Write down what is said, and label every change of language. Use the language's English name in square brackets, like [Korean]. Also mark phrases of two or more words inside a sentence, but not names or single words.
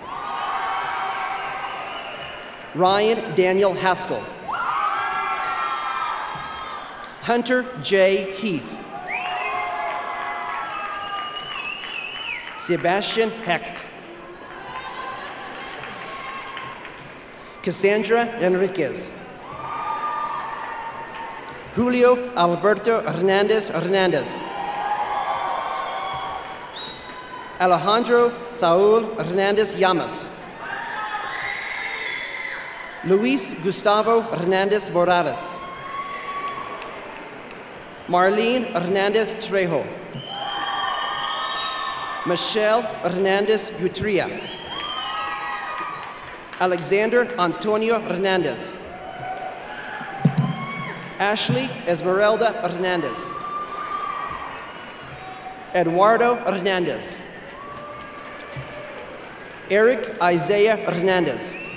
[English] Ryan Daniel Haskell. Hunter J. Heath. Sebastian Hecht. Cassandra Enriquez. Julio Alberto Hernandez Hernandez. Alejandro Saúl Hernandez Llamas. Luis Gustavo Hernandez Morales. Marlene Hernandez Trejo. Michelle Hernandez Utria. Alexander Antonio Hernandez. Ashley Esmeralda Hernandez. Eduardo Hernandez. Eric Isaiah Hernandez.